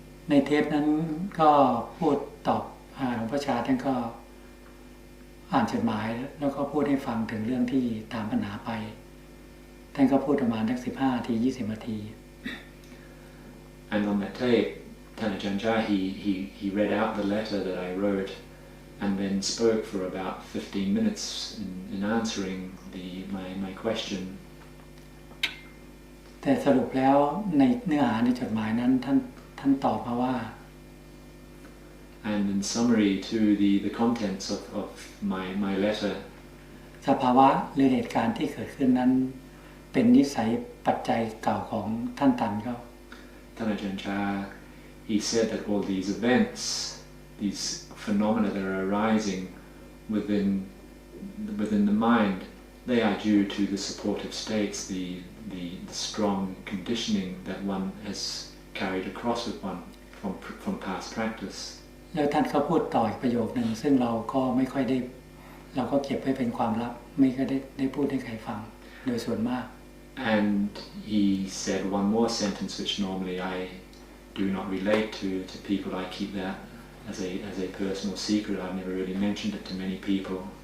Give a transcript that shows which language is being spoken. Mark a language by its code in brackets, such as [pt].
[th] ในเทปนั้นก็พูดตอบหลวงพ่อชาท่านก็อ่านจดหมายแล้วก็พูดให้ฟังถึงเรื่องที่ตามปัญหาไปท่านก็พูดประมาณสัก15 นาที 20 นาที [en] And on that tape, Ajahn Chah, he read out the letter that I wrote and then spoke for about 15 minutes in answering my question. [th] แต่สรุปแล้วในเนื้อหาในจดหมายนั้นท่านตอบมาว่า [en] And in summary to the contents of my letter, [th] สภาวะหรือเหตุการณ์ที่เกิดขึ้นนั้นเป็นนิสัยปัจจัยเก่าของท่านตันเขา [en] Ajahn Chah, he said that all these events, these phenomena that are arising within the mind, they are due to the supportive states, the strong conditioning that one has carried across with one from past practice. [th] แล้วท่านก็พูดต่ออีกประโยคนึงซึ่งเราก็ไม่ค่อยได้เราก็เก็บไว้เป็นความลับไม่ค่อยได้พูดให้ใครฟังโดยส่วนมาก [en] And he said one more sentence which normally I do not relate to people. I keep that as a personal secret. I've never really mentioned it to many people.